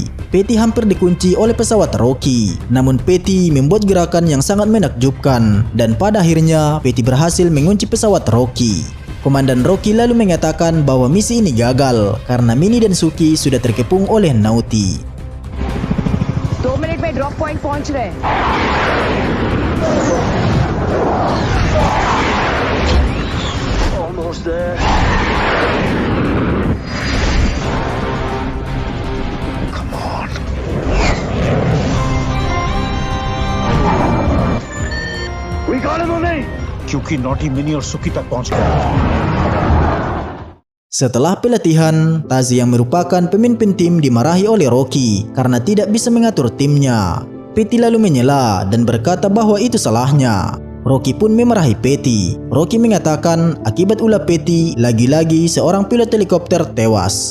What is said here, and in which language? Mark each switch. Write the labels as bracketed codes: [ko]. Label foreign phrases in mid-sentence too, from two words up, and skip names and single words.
[id] Patty hampir dikunci oleh pesawat Rocky, namun Patty membuat gerakan yang sangat menakjubkan, dan pada akhirnya Patty berhasil mengunci pesawat Rocky. Komandan Rocky lalu mengatakan bahwa misi ini gagal karena Minnie dan Suki sudah terkepung oleh Naughty. [hi] 2 मिनट में [en] drop point [hi] पहुंच रहे। [en] Almost there. Come on. We got him or नहीं? [hi] क्योंकि नॉटी मिनी और सुकी तक पहुंच गया। [id] Setelah pelatihan, Taz yang merupakan pemimpin tim dimarahi oleh Rocky karena tidak bisa mengatur timnya. Patty lalu menyela dan berkata bahwa itu salahnya. Rocky pun memarahi Patty. Rocky mengatakan akibat ulah Patty, lagi-lagi seorang pilot helikopter tewas.